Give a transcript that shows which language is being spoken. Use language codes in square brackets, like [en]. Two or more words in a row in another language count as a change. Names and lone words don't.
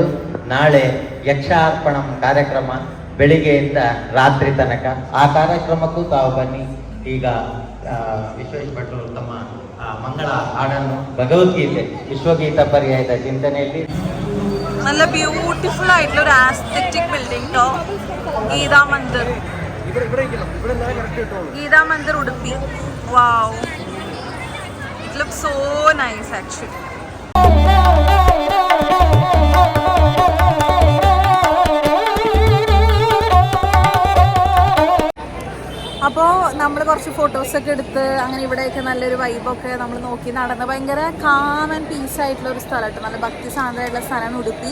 [kn] ನಾಳೆ ಯಕ್ಷಾರ್ಪಣಂ ಕಾರ್ಯಕ್ರಮ ಬೆಳಿಗ್ಗೆಯಿಂದ ರಾತ್ರಿ ತನಕ. ಆ ಕಾರ್ಯಕ್ರಮಕ್ಕೂ ತಾವು ಬನ್ನಿ. ಈಗ ವಿಶ್ವೇಶ್ ಭಟ್ರು ತಮ್ಮ ಮಂಗಳ ಹಾಡನ್ನು ಭಗವದ್ಗೀತೆ ವಿಶ್ವಗೀತ ಪರ್ಯಾಯದ ಚಿಂತನೆಯಲ್ಲಿ [ml] നല്ല ബ്യൂട്ടിഫുൾ ആയിട്ടുള്ള ഒരു [en] aesthetic building [ml] ട്ടോ. ഗീതാ മന്ദിർ ഉടുപ്പി. വാവ്, [en] it looks so nice actually. [ml] അപ്പോൾ നമ്മൾ കുറച്ച് ഫോട്ടോസൊക്കെ എടുത്ത് അങ്ങനെ ഇവിടെയൊക്കെ നല്ലൊരു വൈബൊക്കെ നമ്മൾ നോക്കി നടന്ന് ഭയങ്കര [en] calm and peace [ml] ആയിട്ടുള്ള ഒരു സ്ഥലമായിട്ട്, നല്ല ഭക്തി സാന്ദ്രമായിട്ടുള്ള സ്ഥലമാണ് ഉടുപ്പി.